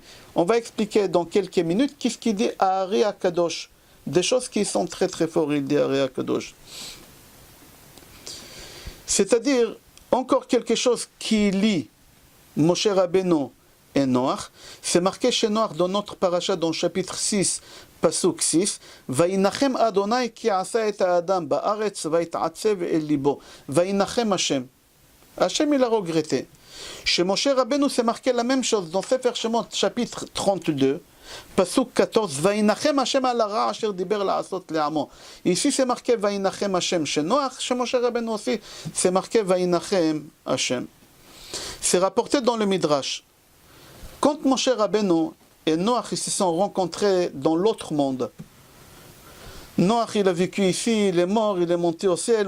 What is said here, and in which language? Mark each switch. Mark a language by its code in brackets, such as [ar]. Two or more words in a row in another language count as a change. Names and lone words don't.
[fr] On va expliquer dans quelques minutes qu'est-ce qu'il dit à Ari Akadosh. Des choses qui sont très très fortes, il dit Ari Akadosh. C'est-à-dire, encore quelque chose qui lie Moshe Rabbeinu et Noach. C'est marqué chez Noach dans notre paracha, dans le chapitre 6, Pasuk 6. [he] וינחם ה' כי עשה את האדם בארץ ויתעצב אל לבו. וינחם השם. [fr] Hashem il a regretté. Chez Moshe Rabbeinu, c'est marqué la même chose dans Sefer Shemot, chapitre 32, [he] פסוק 14 וינחם השם על הרעה אשר דבר לעשות לעמו. [fr] Ici c'est marqué [he] וינחם השם. [fr] Chez Noach, chez Moshe Rabbeinu aussi, c'est marqué [he] וינחם השם. [fr] C'est rapporté dans le Midrash. Quand Moshe Rabbeinu et Noach ils se sont rencontrés dans l'autre monde, Noach il a vécu ici, il est mort, il est monté au ciel.